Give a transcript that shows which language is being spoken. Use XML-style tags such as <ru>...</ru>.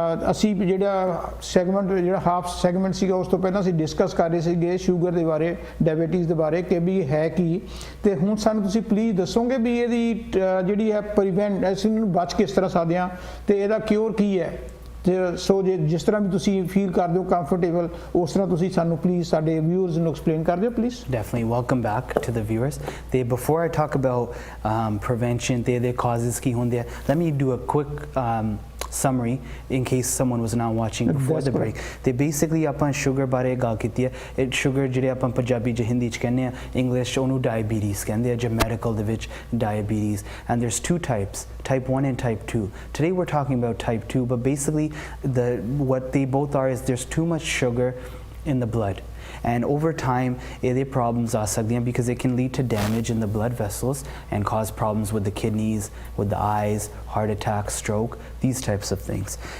<pa>ਅਸੀਂ ਜਿਹੜਾ ਸੈਗਮੈਂਟ, ਜਿਹੜਾ ਹਾਫ ਸੈਗਮੈਂਟ ਸੀਗਾ, ਉਸ ਤੋਂ ਪਹਿਲਾਂ ਅਸੀਂ ਡਿਸਕਸ ਕਰ ਰਹੇ ਸੀਗੇ ਸ਼ੂਗਰ ਦੇ ਬਾਰੇ, ਡਾਇਬੀਟੀਜ਼ ਦੇ ਬਾਰੇ, ਕਿ ਵੀ ਹੈ ਕੀ, ਤੇ ਹੁਣ ਸਾਨੂੰ ਤੁਸੀਂ ਪਲੀਜ਼ ਦੱਸੋਗੇ ਵੀ ਇਹਦੀ ਜਿਹੜੀ ਹੈ ਪ੍ਰੀਵੈਂਟ, ਅਸੀਂ ਇਹਨੂੰ ਬਚ ਕਿਸ ਤਰ੍ਹਾਂ ਸਕਦੇ ਹਾਂ, ਤੇ ਇਹਦਾ ਕਿਉਰ ਕੀ ਹੈ। ਸੋ ਜੇ ਜਿਸ ਤਰ੍ਹਾਂ ਵੀ ਤੁਸੀਂ ਫੀਲ ਕਰਦੇ ਹੋ ਕੰਫਰਟੇਬਲ, ਉਸ ਤਰ੍ਹਾਂ ਤੁਸੀਂ ਸਾਨੂੰ ਪਲੀਜ਼ ਸਾਡੇ ਵਿਊਅਰਸ ਨੂੰ ਐਕਸਪਲੇਨ ਕਰ ਦਿਓ please.</pa> <en>Definitely. Welcome back to the viewers. Before I talk about prevention, the causes</en> <pa>ਕੀ ਹੁੰਦੇ ਆ,</pa> <en>let me do a quick summary in case someone was not watching before the break.</en> <pa>They basically ਆਪਾਂ sugar ਬਾਰੇ ਗੱਲ ਕੀਤੀ ਹੈ। ਇਹ sugar ਜਿਹੜੇ ਆਪਾਂ ਪੰਜਾਬੀ ਚ ਹਿੰਦੀ ਚ ਕਹਿੰਦੇ ਆ, ਇੰਗਲਿਸ਼ ਉਹਨੂੰ diabetes ਕਹਿੰਦੇ ਆ, ਜੇ ਮੈਡੀਕਲ ਦੇ ਵਿੱਚ diabetes,</pa> <en>and there's 2 types, type 1 and type 2. Today we're talking about type 2, but basically what they both are is there's too much sugar in the blood. And over time, there</en> <pa>problems aa sakdiyan</pa> <en>because it can lead to damage in the blood vessels and cause problems with the kidneys, with the eyes, heart attack, stroke, these types of things.</en>